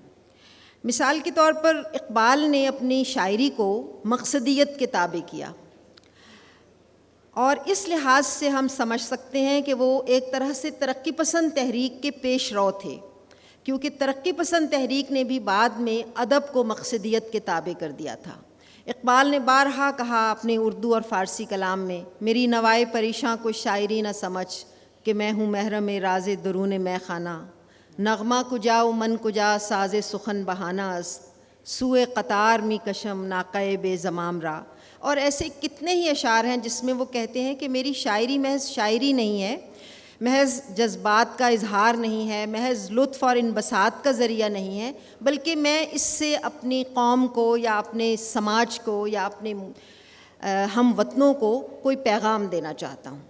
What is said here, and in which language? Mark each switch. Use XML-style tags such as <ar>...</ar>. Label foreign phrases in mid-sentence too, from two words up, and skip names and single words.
<ur>مثال کے طور پر اقبال نے اپنی شاعری کو مقصدیت کے تابع کیا، اور اس لحاظ سے ہم سمجھ سکتے ہیں کہ وہ ایک طرح سے ترقی پسند تحریک کے پیش رو تھے، کیونکہ ترقی پسند تحریک نے بھی بعد میں ادب کو مقصدیت کے تابع کر دیا تھا۔ اقبال نے بارہا کہا اپنے اردو اور فارسی کلام میں، میری نوائے پریشاں کو شاعری نہ سمجھ کہ میں ہوں محرم راز درون میں خانہ،</ur> <fa>نغمہ کجا و من کجا ساز سخن بہانہ است، سوئے قطار می کشم ناقہ بے زمام را۔</fa> <ur>اور ایسے کتنے ہی اشعار ہیں جس میں وہ کہتے ہیں کہ میری شاعری محض شاعری نہیں ہے، محض جذبات کا اظہار نہیں ہے، محض لطف اور انبساط کا ذریعہ نہیں ہے، بلکہ میں اس سے اپنی قوم کو یا اپنے سماج کو یا اپنے ہم وطنوں کو کوئی پیغام دینا چاہتا ہوں۔</ur>